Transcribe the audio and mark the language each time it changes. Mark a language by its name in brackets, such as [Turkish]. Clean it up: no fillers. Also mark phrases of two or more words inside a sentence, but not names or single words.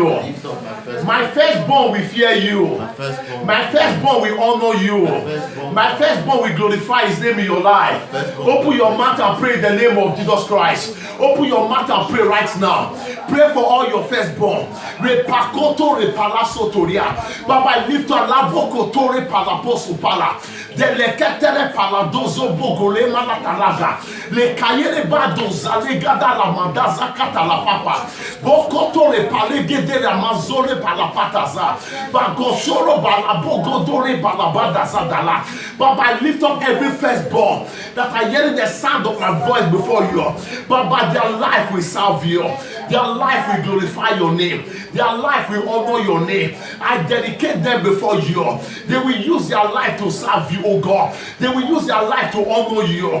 [English] My firstborn will fear you. My firstborn will honor you. My firstborn will glorify his name in your life. Open your mouth and pray in the name of Jesus Christ. Open your mouth and pray right now. Pray for all your firstborn. Baba, I lift up Labokotore Palaposu Pala. Deleketere Paladozo Bogole Manatalaga. Le Kayere Badoza Legada la Mandaza Katala Papa. Bokotore Palegede Ramazore Palapataza. Bagoshoro Balabogodore Balabadaza Dala. Baba, I lift up every firstborn that are hearing the sound of my voice before you. Baba, their life will serve you. Their life will glorify your name. Their life will honor your name. I dedicate them before you. They will use their life to serve you, oh God. They will use their life to honor you.